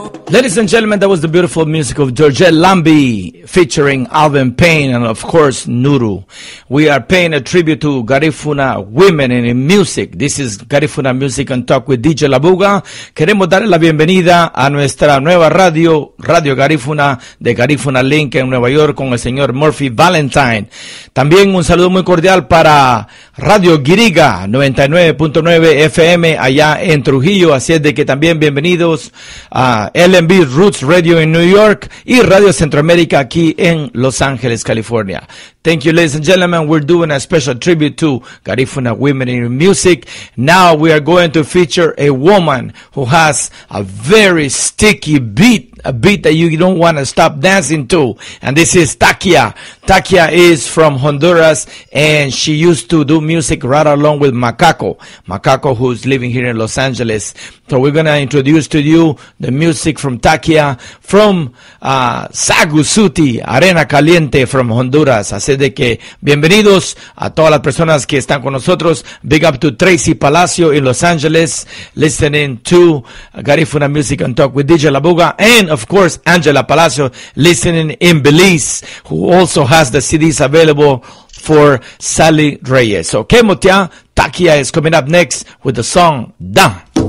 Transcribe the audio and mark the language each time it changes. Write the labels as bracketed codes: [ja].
[en] Ladies and gentlemen, that was the beautiful music of Georgette Lambi featuring Alvin Payne and of course Nuru. We are paying a tribute to Garifuna women in music. This is Garifuna Music and Talk with DJ Labuga. [es] Queremos darle la bienvenida a nuestra nueva radio, Radio Garifuna de Garifuna Link en Nueva York con el señor Murphy Valentine. También un saludo muy cordial para Radio Guira 99.9 FM allá en Trujillo. Así es de que también bienvenidos a LMB Roots Radio en New York y Radio Centroamérica aquí en Los Ángeles, California. [en] Thank you, ladies and gentlemen. We're doing a special tribute to Garifuna women in music. Now we are going to feature a woman who has a very sticky beat. A beat that you don't want to stop dancing to. And this is Takia. Takia is from Honduras and she used to do music right along with Macaco. Macaco, who's living here in Los Angeles. So we're going to introduce to you the music from Takia from Sagusuti, Arena Caliente from Honduras. [es] Así de que bienvenidos a todas las personas que están con nosotros. [en] Big up to Tracy Palacio in Los Angeles, listening to Garifuna Music and Talk with DJ Labuga, and of course Angela Palacio listening in Belize, who also has the CDs available for Sally Reyes. Okay, Motia, Takia is coming up next with the song Da.